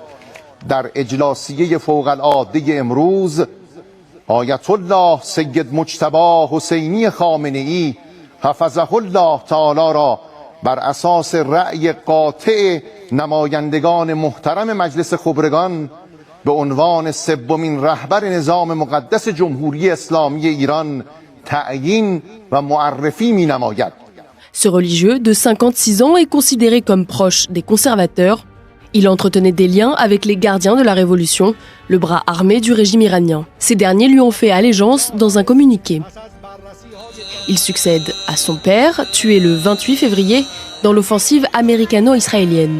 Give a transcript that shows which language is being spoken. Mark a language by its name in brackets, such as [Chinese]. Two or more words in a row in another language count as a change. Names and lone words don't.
[Persian] در اجلاسیه فوق العاده امروز آیت الله سید مجتبی حسینی خامنه‌ای حفظه الله تعالی را بر اساس رأی قاطع نمایندگان محترم مجلس خبرگان به عنوان سومین رهبر نظام مقدس جمهوری اسلامی ایران تعیین و معرفی می نماید. [French] Ce religieux de 56 ans est considéré comme proche des conservateurs. Il entretenait des liens avec les gardiens de la Révolution, le bras armé du régime iranien. Ces derniers lui ont fait allégeance dans un communiqué. Il succède à son père, tué le 28 février dans l'offensive américano-israélienne.